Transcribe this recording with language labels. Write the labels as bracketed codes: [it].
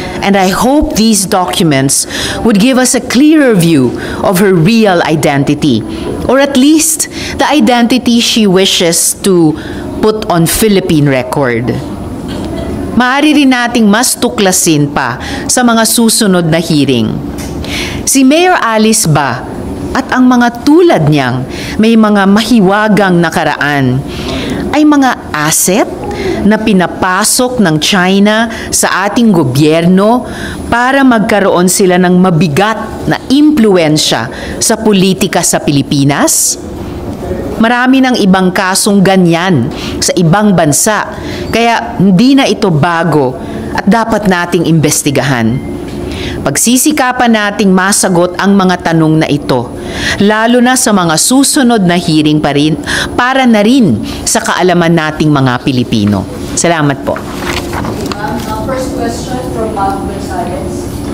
[en] And I hope these documents would give us a clearer view of her real identity, or at least the identity she wishes to put on Philippine record. [tl] Maaari rin nating mas tuklasin pa sa mga susunod na hearing. Si Mayor Alice ba at ang mga tulad niyang may mga mahiwagang nakaraan ay mga asset na pinapasok ng China sa ating gobyerno para magkaroon sila ng mabigat na impluensya sa politika sa Pilipinas? Marami ng ibang kasong ganyan sa ibang bansa, kaya hindi na ito bago at dapat nating imbestigahan. Pagsisikapan nating masagot ang mga tanong na ito, lalo na sa mga susunod na hearing pa rin, para na rin sa kaalaman nating mga Pilipino. Salamat po. [en] First question from Ma'am Gonzalez.